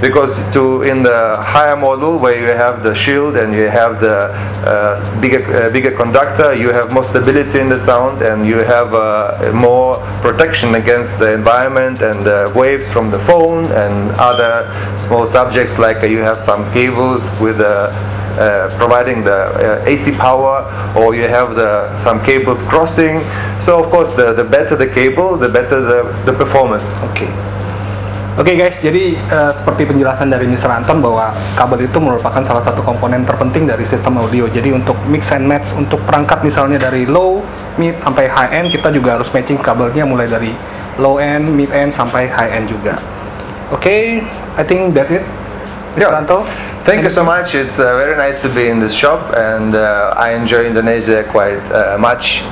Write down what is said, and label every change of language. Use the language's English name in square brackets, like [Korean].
[English] Because in the higher model, where you have the shield and you have the bigger conductor, you have more stability in the sound, and you have more protection against the environment and the waves from the phone and other small subjects, like you have some cables with providing the AC power, or you have some cables crossing. So of course, the better the cable, the better the performance. [Indonesian] Oke guys, jadi seperti penjelasan dari Mr. Anton bahwa kabel itu merupakan salah satu komponen terpenting dari sistem audio. Jadi untuk [English] mix and match, [Indonesian] untuk perangkat misalnya dari low, mid sampai high end, kita juga harus matching kabelnya mulai dari low end, mid end sampai high end juga. [English] Oke, I think that's it. Mr. Anton. Thank you so much. It's very nice to be in this shop, and I enjoy Indonesia quite much.